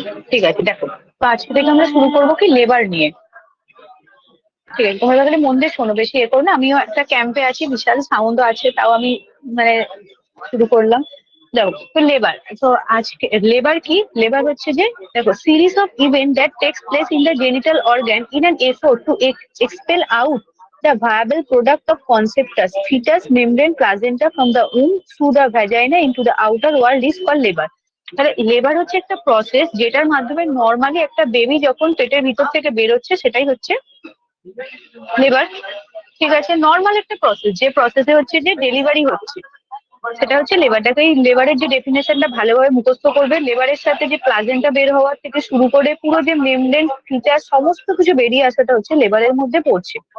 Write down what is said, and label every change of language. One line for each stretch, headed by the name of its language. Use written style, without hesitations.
Bangla: ঠিক আছে, দেখো তো আজকে থেকে আমরা শুরু করবো কি লেবার নিয়ে। ঠিক আছে, তোমরা তাহলে মন দিয়ে শোনো, বেশি করো না। আমিও একটা ক্যাম্পে আছি, বিশাল সাউন্ড আছে, তাও আমি মানে শুরু করলাম। দেখো তো লেবার, তো আজকে লেবার কি?
English: Labour হচ্ছে যে দেখো series of event that takes place in the genital organ in an effort to expel out the viable product of conceptus, fetus, membrane, placenta from the womb through the vagina into the outer world is called labor.
Bangla: তাহলে labour হচ্ছে একটা process যেটার মাধ্যমে normally একটা baby যখন পেটের ভিতর থেকে বেরোচ্ছে সেটাই হচ্ছে লেবার। ঠিক আছে, নর্মাল একটা প্রসেস, যে প্রসেসে হচ্ছে যে ডেলিভারি হচ্ছে সেটা হচ্ছে লেবার। দেখো এই লেবারের যে ডেফিনেশনটা ভালোভাবে মুখস্থ করবে। লেবারের সাথে যে প্লাজেন্টা বের হওয়ার থেকে শুরু করে পুরো যে মেমব্রেন ফিচার সমস্ত কিছু বেরিয়ে আসাটা হচ্ছে লেবারের মধ্যে পড়ছে।